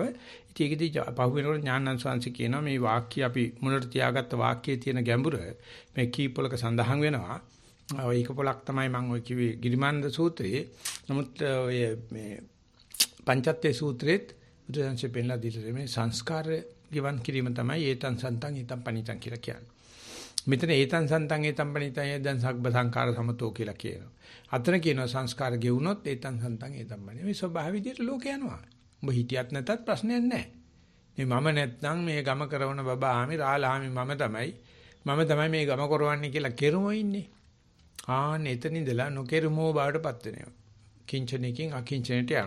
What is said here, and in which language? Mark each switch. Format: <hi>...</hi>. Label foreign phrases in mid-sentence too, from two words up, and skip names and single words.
<si>ඉතින් ඒකදී පහුවෙනකොට ඥානන්ද ස්වාමීන් කියනවා මේ වාක්‍ය අපි මුලට තියාගත්ත වාක්‍යයේ තියෙන ගැඹුර මේ කීපවලක සඳහන් වෙනවා. ඒක පොලක් තමයි මම ඔය කිව්වේ ගිරිමානන්ද සූත්‍රයේ. නමුත් ඔය මේ පංචත්තේ සූත්‍රෙත් බුදුන්සේ පෙන්නලා දීලා මේ සංස්කාර ගිවන් කිරීම තමයි</si> <pi>ඒතං සන්තං ඒතං පනිතං</pi> <si>කියලා කියන්නේ. මෙතන</si> <pi>ඒතං සන්තං ඒතං පනිතං</pi> <si>දැන්</si> <pi>සබ්බ සංඛාර සමතෝ</pi> <si>කියලා කියනවා. අතන කියනවා සංස්කාර ගෙවුනොත්</si> <pi>ඒතං සන්තං ඒතං පනිතං.</pi> <si>මේ ස්වභාව විදියට ලෝක යනවා. උඹ හිටියත් නැතත් ප්‍රශ්නයක් නැහැ. මේ මම නැත්නම් මේ ගම කරවන බබාමි රාලහාමි මම තමයි මේ ගම කරවන්නේ කියලා කෙරුමෝ ඉන්නේ. ආන්න එතන ඉඳලා නොකෙරුමෝ බාටපත් වෙනවා. කිංචනකින් අකිංචනට යනවා.</si>